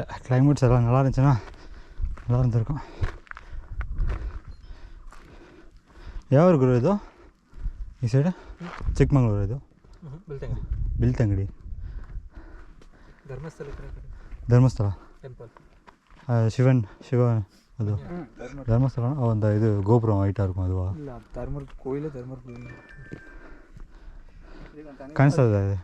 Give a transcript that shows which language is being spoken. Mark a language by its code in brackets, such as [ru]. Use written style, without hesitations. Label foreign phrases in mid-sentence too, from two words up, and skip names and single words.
[ta] கிளைமேட்ஸ் எல்லாம் நல்லா இருந்துச்சுன்னா நல்லா இருந்திருக்கும். [kn] ಯಾವ ಗುರು ಇದು ಈ ಸೈಡ್? ಚಿಕ್ಕಮಂಗ್ಳೂರು ಇದು? ಬಿಲ್ತಂಗಡಿ ಧರ್ಮಸ್ಥಳ ಶಿವ ಅದು ಧರ್ಮಸ್ಥಳ. ಒಂದು ಇದು ಗೋಪುರ [ta] ஹைட்டாக இருக்கும் அதுவா? தர்மர் கோயில் [kn] ಕಾಣಿಸ್ತದೆ ಅದು